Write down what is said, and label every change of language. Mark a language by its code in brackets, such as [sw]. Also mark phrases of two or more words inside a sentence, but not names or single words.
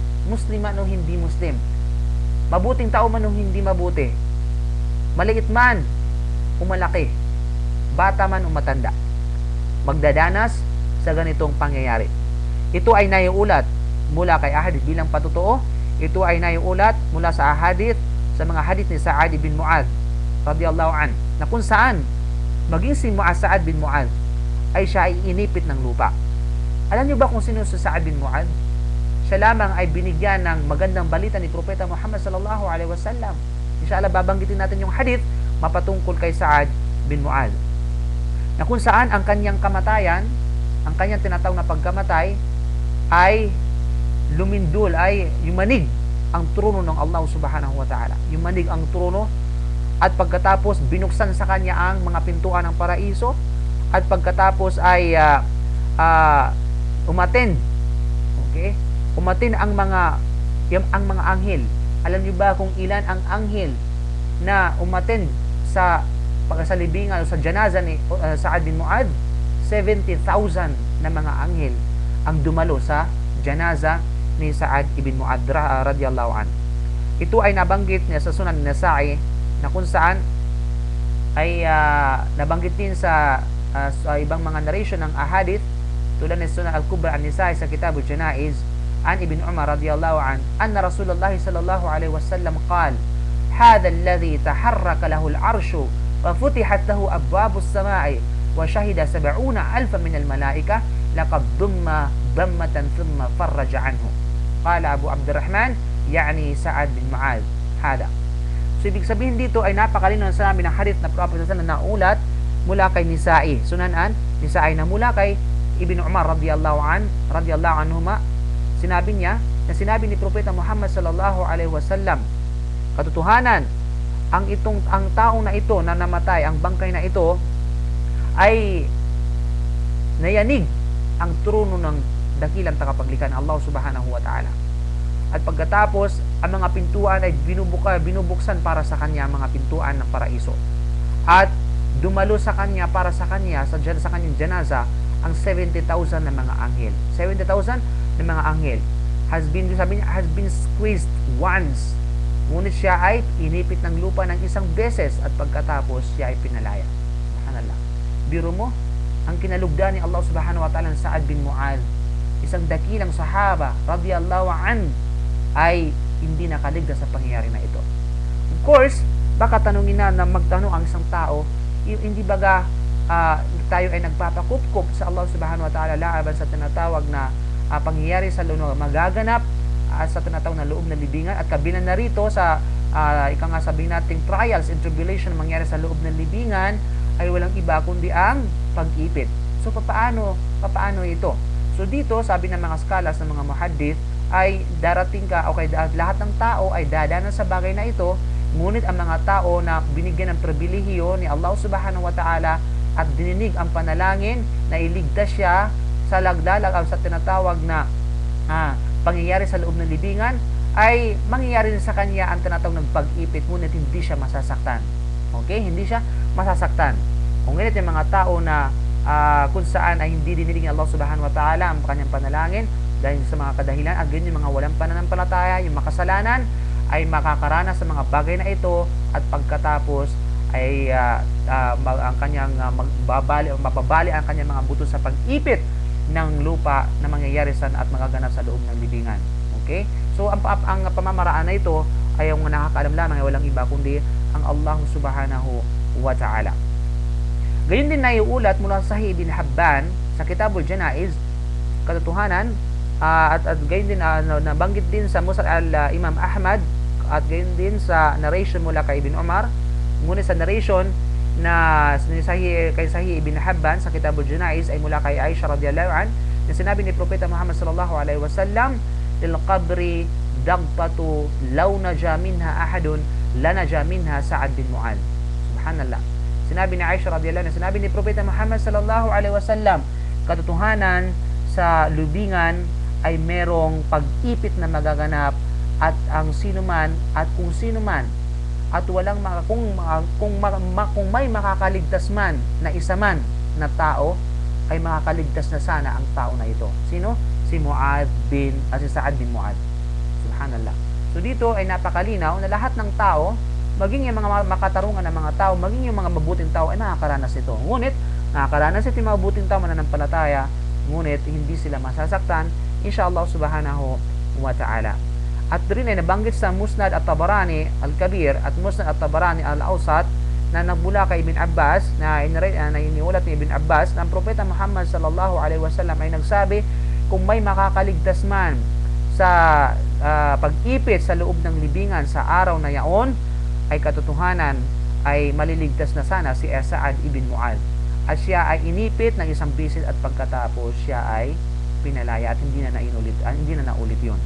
[tl] Muslim man o hindi Muslim, mabuting tao man o hindi mabuti, maliit man o malaki, bata man o matanda, magdadanas sa ganitong pangyayari. Ito ay naiulat mula kay ahadith bilang patotoo. Ito ay naiulat mula sa ahadith, sa mga hadith ni Sa'ad bin Mu'adh [ar] رضي الله عن, [tl] na kung saan maging si Sa'ad bin Mu'adh ay siya ay inipit ng lupa. Alam niyo ba kung sino si Sa'ad bin Mu'adh? Siya lamang ay binigyan ng magandang balita ni Propeta Muhammad [ar] صلى الله عليه وسلم. [tl] Inshallah babanggitin natin yung hadith mapatungkol kay Sa'ad bin Mu'adh, na kung saan ang kanyang kamatayan, ang kanyang tinatawag na pagkamatay, ay lumindol, ay yumanig ang trono ng Allah [ar] سبحانه وتعالى. [tl] Yumanig ang trono, at pagkatapos binuksan sa kanya ang mga pintuan ng paraiso, at pagkatapos ay umattend, okay? Umattend ang mga anghel. Alam niyo ba kung ilan ang anghel na umattend sa pagkasalibingan o sa janaza ni Sa'ad bin Mu'adh? 70,000 na mga anghel ang dumalo sa janaza ni Sa'ad ibn Mu'adh [ar] رضي الله عن. [tl] Ito ay nabanggit niya sa Sunan Nasa'i, na kung saan ay nabanggit din sa ibang mga narration ng ahadith tulad ng Sunan Al-Kubra an-Nisa'i sa Kitab al-Janaiz [ar] عن ابن عمر رضي الله عن أن رسول الله صلى الله عليه وسلم قال هذا الذي تحرك له العرش وفتحت له أبواب السماء وشهد 70,000 من الملائكة لقد ضم ضمة ثم فرج عنه. قال أبو عبد الرحمن، يعني سعد بن معاذ هذا. [tl] So ibig sabihin dito ay napakalinaw sa namin ng hadith na Prophet na naulat mula kay Nisa'i, Sunanan Nisa'i, na mula kay Ibn Umar [ar] رضي الله عنهما. [tl] Sinabi niya na sinabi ni Propeta Muhammad [ar] صلى الله عليه وسلم, [tl] katotohanan, ang taong na ito na namatay, ang bangkay na ito, ay nayanig ang trono ng dakilang tagapaglikha ng Allah [ar] سبحانه وتعالى. [tl] At pagkatapos, ang mga pintuan ay binubuksan para sa kanya, mga pintuan ng paraiso. At dumalo sa kanya, para sa kanya, sa kanyang janaza, ang 70,000 na mga anghel. [en] 70,000 [tl] na mga anghel [en] has been squeezed once. [tl] Ngunit siya ay inipit ng lupa ng isang beses, at pagkatapos siya ay pinalaya. Subhanallah. Biro mo, ang kinalugdan ni Allah [ar] سبحانه وتعالى [tl] sa Sa'ad bin Mu'adh, isang dakilang sahaba [ar] رضي الله عن, [tl] ay hindi nakaligtas sa pangyayari na ito. [en] Of course, [tl] baka tanungin na magtanong ang isang tao, hindi baga tayo ay nagpapakup-kup sa Allah [ar] سبحانه وتعالى [tl] laban sa tinatawag na pangyayari sa loob magaganap sa tinatawag na loob ng libingan, at kabilang na rito sa sabihin nating [en] trials and tribulation [tl] na mangyari sa loob ng libingan ay walang iba kundi ang pag-ipit. So paano ito? So dito, sabi ng mga scholars, ng mga muhaddith, ay darating ka, okay, lahat ng tao ay dadanan sa bagay na ito, ngunit ang mga tao na binigyan ng pribilehiyo ni Allah [ar] سبحانه وتعالى [tl] at dininig ang panalangin na iligtas siya sa laglalag o sa tinatawag na pangyayari sa loob ng libingan, ay mangyayari rin sa kanya ang tinatawag ng pag-ipit, ngunit hindi siya masasaktan. Okay? Hindi siya masasaktan. Kung ganit yung mga tao na kung saan ay hindi dinilig ng Allah [ar] سبحانه وتعالى [tl] ang kanyang panalangin dahil sa mga kadahilan, at ganyan yung mga walang pananampalataya, yung makasalanan, ay makakaranas sa mga bagay na ito, at pagkatapos ay ang kanyang mapabali ang kanyang mga buto sa pag-ipit ng lupa na mangyayari at magaganap sa loob ng libingan. Okay? So ang pamamaraan na ito ay yung nakakaalam lamang ay walang iba kundi ang Allah [ar] سبحانه وتعالى. [tl] Gayon din na iulat mula sa Sahih bin Hibban sa Kitabul Janaiz, katotohanan, at gayon din nabanggit din sa Musnad al-Imam Ahmad, at gayon din sa narration mula kay Ibn Umar. Ngunit sa narration na kay Sahih ibn Hibban sa Kitabul Janaiz ay mula kay Aisha [ar] رضي الله عن, [tl] na sinabi ni Propeta Muhammad [ar] صلى الله عليه وسلم، للقبر ضغطة لو نجا منها أحد لنجا منها سعد بن معاذ. [tl] Subhanallah. Sinabi ni Aisha [ar] رضي الله عنها, [tl] sinabi ni Propeta Muhammad [ar] صلى الله عليه وسلم, [tl] katotohanan, sa lubingan ay merong pag-ipit na magaganap, at ang sino man at kung sino man at walang kung may makakaligtas man na isa man na tao ay makakaligtas na sana ang tao na ito. Sino? Si Sa'ad bin Mu'adh. Subhanallah. So dito ay napakalinaw na lahat ng tao, maging yung mga makatarungan ng mga tao, maging yung mga mabuting tao ay nakakaranas ito. Ngunit nakakaranas ito yung mabuting tao mananampalataya, ngunit hindi sila masasaktan [ar] إن شاء الله سبحانه وتعالى. [tl] At rin ay nabanggit sa Musnad at-Tabarani al-Kabir at Musnad at-Tabarani al-Awsat na nagbula kay Ibn Abbas na iniulat ni Ibn Abbas na ang Propeta Muhammad [ar] صلى الله عليه وسلم [tl] ay nagsabi, kung may makakaligtas man sa pag-ipit sa loob ng libingan sa araw na yaon, ay katotohanan ay maliligtas na sana si Sa'ad ibn Mu'adh. At siya ay inipit ng isang bisis at pagkatapos siya ay pinalaya at hindi na naulit yun.